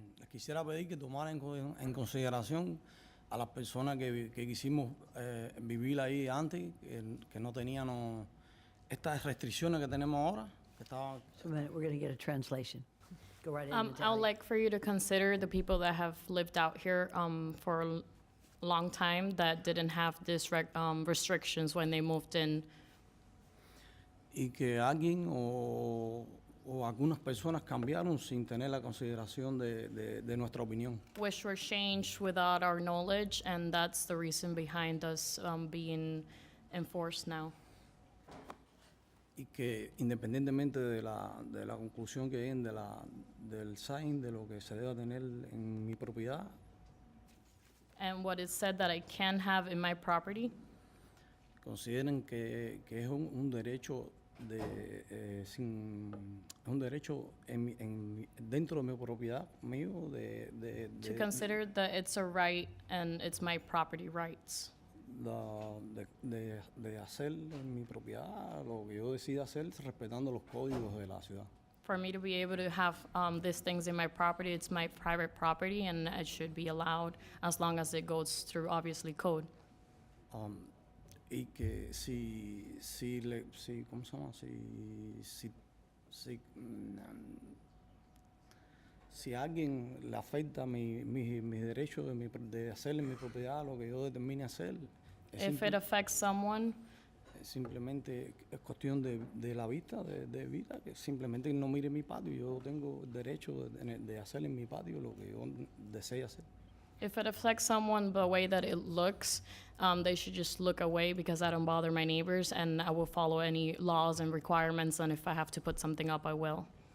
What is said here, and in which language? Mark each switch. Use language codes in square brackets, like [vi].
[es] quisiera pedir que tomaran en consideración a las personas que quisimos vivir ahí antes, que no tenían estas restricciones que tenemos ahora. [en] So a minute, we're going to get a translation. Go right ahead. I would like for you to consider the people that have lived out here for a long time that didn't have these restrictions when they moved in. [es] Y que alguien o algunas personas cambiaron sin tener la consideración de nuestra opinión. [en] Which were changed without our knowledge, and that's the reason behind us being enforced now. [es] Y que independientemente de la conclusión que den del sign, de lo que se deba tener en mi propiedad, [en] And what is said that I can have in my property, [es] consideren que es un derecho es un derecho dentro de mi propiedad mío [en] to consider that it's a right and it's my property rights. [es] de hacer en mi propiedad lo que yo decida hacer respetando los códigos de la ciudad. [en] For me to be able to have these things in my property, it's my private property and it should be allowed as long as it goes through, obviously, code. [es] Y que ¿cómo se llama? Si a alguien le afecta mis derechos de hacer en mi propiedad lo que yo determine hacer, [en] If it affects someone, [es] simplemente es cuestión de la vista, de vida, que simplemente no mire mi patio. Yo tengo el derecho de hacer en mi patio lo que yo desee hacer. [en] if it affects someone the way that it looks, they should just look away because I don't bother my neighbors and I will follow any laws and requirements, and if I have to put something up, I will.